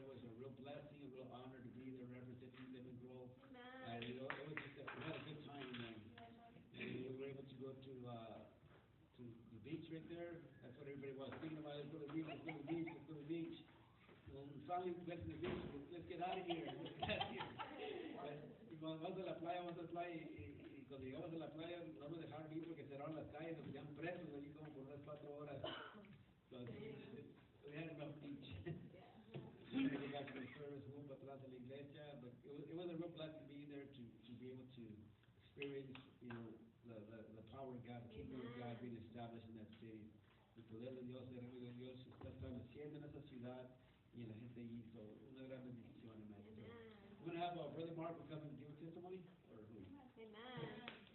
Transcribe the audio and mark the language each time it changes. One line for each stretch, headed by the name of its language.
English: It was a real blessing, a real honor to be there representing Living Grove. And you know, it was just we had a good time, man. And we were able to go to the beach right there. That's what everybody was thinking about. Let's go to the beach. Let's go to the beach. Let's go to the beach. Well, we finally went to the beach. Let's get out of here. Let's get out of here.
Spanish: Y cuando vamos a la playa, y cuando llegamos a la playa, no nos dejaron ir porque cerraron las calles, nos tenían presos allí como por unas 4 horas.
English: So, we had enough beach. We got to the service, moved
Spanish: atrás de la iglesia,
English: but it was a real blessing being there to be able to experience, you know, the power of God, the kingdom of God being established in that city.
Spanish: El poder de Dios, el reino de Dios está estableciendo en esa ciudad y en la gente hizo una gran bendición en esto.
English: We're going to have Brother Mark will come and give a testimony, or who?